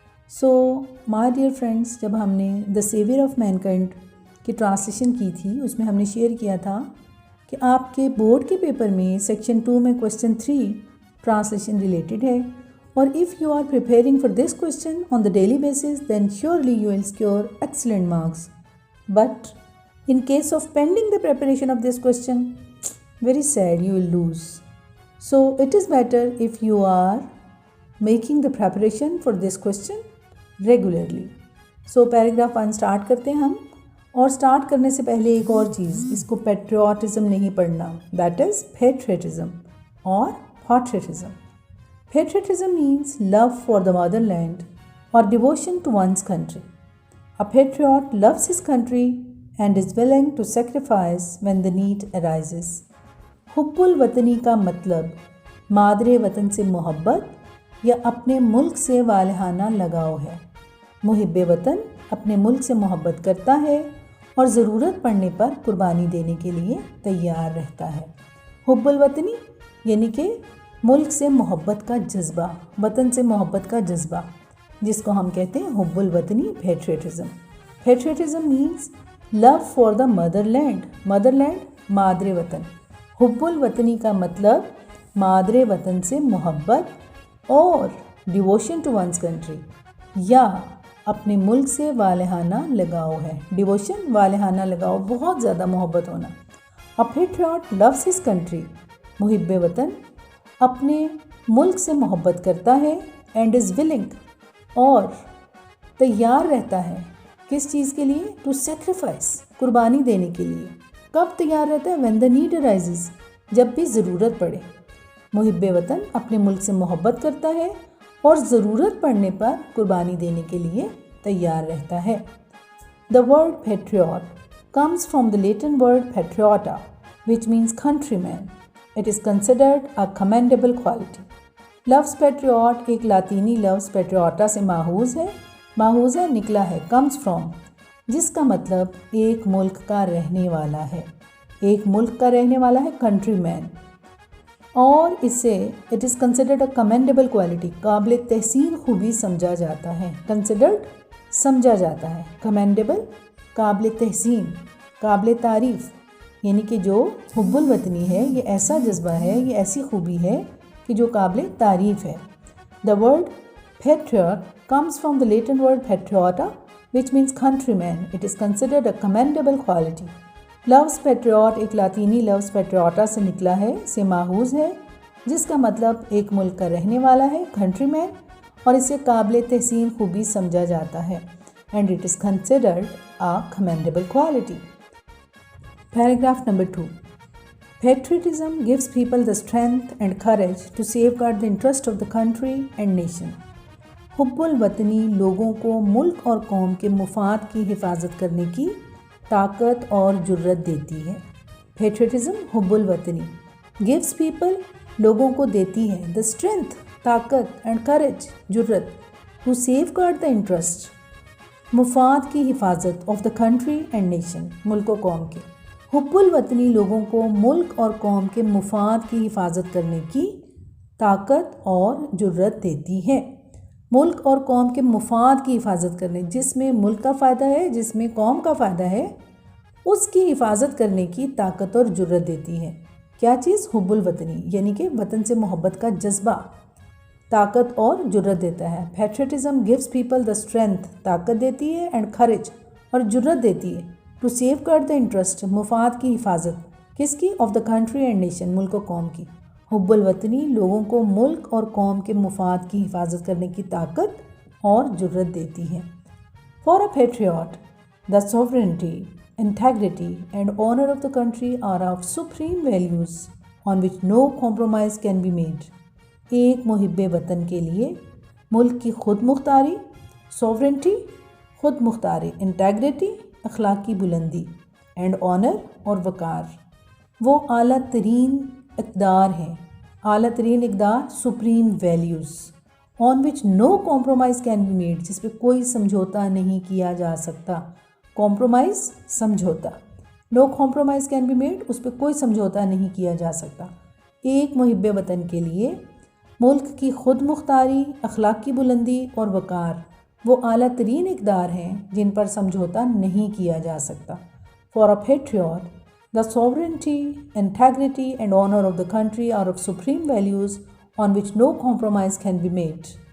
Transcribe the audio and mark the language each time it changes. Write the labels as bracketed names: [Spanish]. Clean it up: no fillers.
[English] So my dear friends, [Urdu] جب ہم نے The Savior of Mankind کی ٹرانسلیشن کی تھی اس میں ہم نے شیئر کیا تھا کہ آپ کے بورڈ کے پیپر میں سیکشن 2 میں کویسچن 3 ٹرانسلیشن ریلیٹڈ ہے اور [English] if you are preparing for this question on the daily basis then surely you will score excellent marks. But in case of pending the preparation of this question, very sad, you will lose. So it is better if you are making the preparation for this question regularly. [Urdu] So paragraph 1 start کرتے ہیں ہم اور start کرنے سے پہلے ایک اور چیز اس کو patriotism نہیں پڑھنا, [English] that is patriotism [Urdu] اور patriotism. [English] Patriotism means love for the motherland or devotion to one's country. A patriot loves his country and is willing to sacrifice when the need arises. [Urdu] حب الوطنی کا مطلب مادر وطن سے محبت یا اپنے ملک سے والہانہ لگاؤ ہے. محب وطن اپنے ملک سے محبت کرتا ہے اور ضرورت پڑنے پر قربانی دینے کے لیے تیار رہتا ہے. حب الوطنی یعنی کہ ملک سے محبت کا جذبہ, وطن سے محبت کا جذبہ, جس کو ہم کہتے ہیں حب الوطنی, patriotism. [English] patriotism means love for the motherland, motherland [Urdu] مادر وطن. حب الوطنی کا مطلب مادر وطن سے محبت اور [English] devotion to one's country [Urdu] یا اپنے ملک سے والہانہ لگاؤ ہے. ڈیووشن والہانہ لگاؤ, بہت زیادہ محبت ہونا. [English] A patriot loves his country. [Urdu] محب وطن اپنے ملک سے محبت کرتا ہے [English] and is willing [Urdu] اور تیار رہتا ہے کس چیز کے لیے؟ [English] to sacrifice, [Urdu] قربانی دینے کے لیے. کب تیار رہتا ہے؟ [English] when the need arises, [Urdu] جب بھی ضرورت پڑے. محب وطن اپنے ملک سے محبت کرتا ہے اور ضرورت پڑنے پر قربانی دینے کے لیے تیار رہتا ہے. [English] The word patriot comes from the Latin word patriota which means countryman. It is considered a commendable quality. [Urdu] لفظ پیٹریوٹ ایک لاطینی لفظ پیٹریوٹا سے ماخوذ ہے, نکلا ہے comes from, جس کا مطلب ایک ملک کا رہنے والا ہے. ایک ملک کا رہنے والا ہے country man. اور اسے [English] it is considered a commendable quality, [Urdu] قابل تحسین خوبی سمجھا جاتا ہے. considered سمجھا جاتا ہے, commendable قابل تحسین, قابل تعریف. یعنی کہ جو حب الوطنی ہے یہ ایسا جذبہ ہے, یہ ایسی خوبی ہے کہ جو قابل تعریف ہے. [English] The word patriot comes from the Latin word patriota which means countryman. It is considered a commendable quality. [Urdu] لفظ patriot ایک لاطینی لفظ patriota سے نکلا ہے, سے ماخوذ ہے, جس کا مطلب ایک ملک کا رہنے والا ہے countryman اور اسے قابل تحسین خوبی سمجھا جاتا ہے. [English] And it is considered a commendable quality. Paragraph number 2. Patriotism gives people the strength and courage to safeguard the interest of the country and nation. [Urdu] حب الوطنی لوگوں کو ملک اور قوم کے مفاد کی حفاظت کرنے کی طاقت اور جرت دیتی ہے. [English] Patriotism حب الوطنی gives people [Urdu] لوگوں کو دیتی ہے [English] the strength طاقت and courage جرت to safeguard the interest مفاد کی حفاظت of the country and nation [Urdu] ملک و قوم کے. حب الوطنی لوگوں کو ملک اور قوم کے مفاد کی حفاظت کرنے کی طاقت اور جرت دیتی ہے. ملک اور قوم کے مفاد کی حفاظت کرنے, جس میں ملک کا فائدہ ہے, جس میں قوم کا فائدہ ہے, اس کی حفاظت کرنے کی طاقت اور جرت دیتی ہے. کیا چیز؟ حب الوطنی یعنی کہ وطن سے محبت کا جذبہ طاقت اور جرت دیتا ہے. [English] patriotism gives people the strength [Urdu] طاقت دیتی ہے [English] and courage [Urdu] اور جرت دیتی ہے [English] to safeguard the interest [Urdu] مفاد کی حفاظت کس کی؟ [English] of the country and nation [Urdu] ملک و قوم کی. حب الوطنی لوگوں کو ملک اور قوم کے مفاد کی حفاظت کرنے کی طاقت اور جرت دیتی ہے. [English] For a patriot, the sovereignty, integrity and honor of the country are of supreme values on which no compromise can be made. [Urdu] ایک محب وطن کے لیے ملک کی خود مختاری, sovereignty خود مختاری, integrity اخلاقی بلندی [English] and honour [Urdu] اور وقار وہ اعلیٰ ترین اقدار ہیں. اعلیٰ ترین اقدار [English] supreme values on which no compromise can be made, [Urdu] جس پہ کوئی سمجھوتا نہیں کیا جا سکتا. Compromise Samjhauta, [English] no compromise can be made, [Urdu] اس پہ کوئی سمجھوتا نہیں کیا جا سکتا. ایک محب وطن کے لیے ملک کی خود مختاری، اخلاقی بلندی اور وقار وہ اعلیٰ ترین اقدار ہیں جن پر سمجھوتا نہیں کیا جا سکتا. [English] For a patriot the sovereignty, integrity and honor of the country are of supreme values on which no compromise can be made.